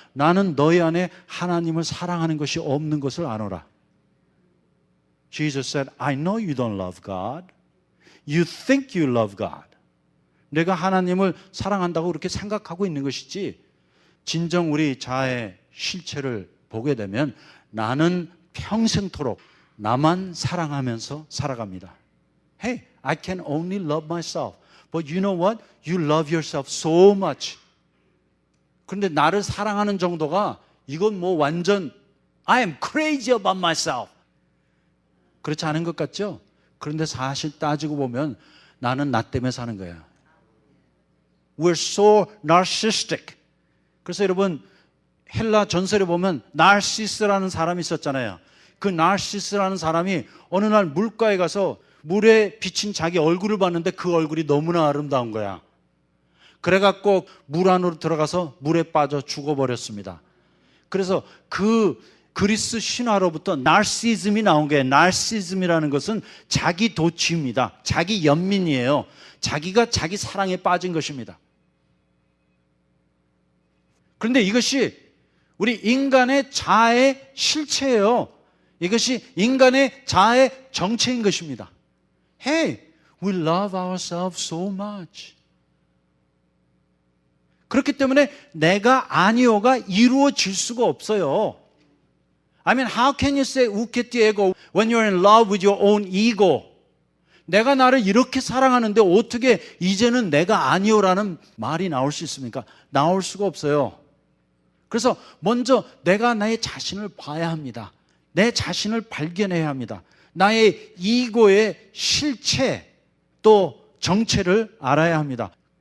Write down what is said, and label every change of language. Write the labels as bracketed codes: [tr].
[ko] 나는 너희 안에 하나님을 사랑하는 것이 없는 것을 아노라. [en] Jesus said, I know you don't love God. you think you love God. [ko] 내가 하나님을 사랑한다고 그렇게 생각하고 있는 것이지 진정 우리 자아의 실체를 보게 되면 나는 평생토록 나만 사랑하면서 살아갑니다. [en] Hey, I can only love myself. But you know what? You love yourself so much. [ko] 그런데 나를 사랑하는 정도가 이건 뭐 완전 [en] I am crazy about myself. [ko] 그렇지 않은 것 같죠? 그런데 사실 따지고 보면 나는 나 때문에 사는 거야. [en] We're so narcissistic. [ko] 그래서 여러분 헬라 전설에 보면 나르시스라는 사람이 있었잖아요. 그 나르시스라는 사람이 어느 날 물가에 가서 물에 비친 자기 얼굴을 봤는데 그 얼굴이 너무나 아름다운 거야. 그래갖고 물 안으로 들어가서 물에 빠져 죽어버렸습니다. 그래서 그 그리스 신화로부터 나르시즘이 나온 거예요. 나르시즘이라는 것은 자기 도취입니다. 자기 연민이에요. 자기가 자기 사랑에 빠진 것입니다. 그런데 이것이 우리 인간의 자아의 실체예요. 이것이 인간의 자아의 정체인 것입니다. [en] Hey, we love ourselves so much. [ko] 그렇기 때문에 내가 아니오가 이루어질 수가 없어요. [en] I mean, how can you say [el] 우케티 에고 [en] when you're in love with your own ego? [ko] 내가 나를 이렇게 사랑하는데 어떻게 이제는 내가 아니오라는 말이 나올 수 있습니까? 나올 수가 없어요. 그래서 먼저 내가 나의 자신을 봐야 합니다. 내 자신을 발견해야 합니다. 나의 이고의 실체 또 정체를 알아야 합니다.